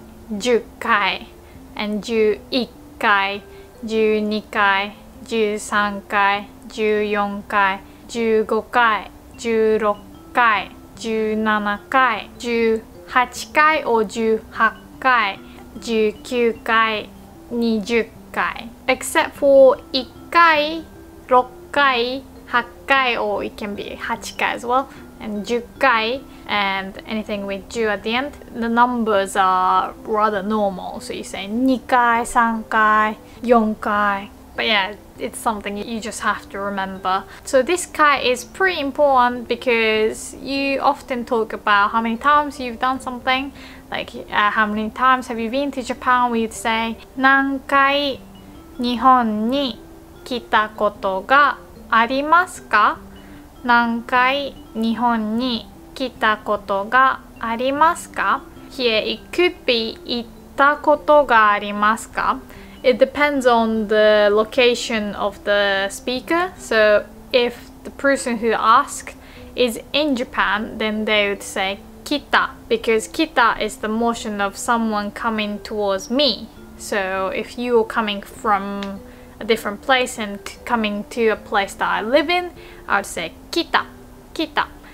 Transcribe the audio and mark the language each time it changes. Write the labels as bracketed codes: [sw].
[ja] 7回 8回 9回 10回 and 11回 12回 13回 14回 15回 16回 17回 18回 or 18回 19回 20回. [en] Except for 1回 6回 8回, or it can be 8回as well, and 10回, and anything with 10 at the end. The numbers are rather normal, so you say [ja] 2回 3回 4回 [en] But yeah, it's something you just have to remember. So this kai is pretty important because you often talk about how many times you've done something. Like how many times have you been to Japan? [ja] We'd say 何回日本に来たことがありますか? 何回日本に来たことがありますか? Here it could be 行ったことがありますか? [en] It depends on the location of the speaker. So if the person who asked is in Japan, then they would say kita, because kita is the motion of someone coming towards me. So if you're coming from a different place and coming to a place that I live in, I would say kita, kita.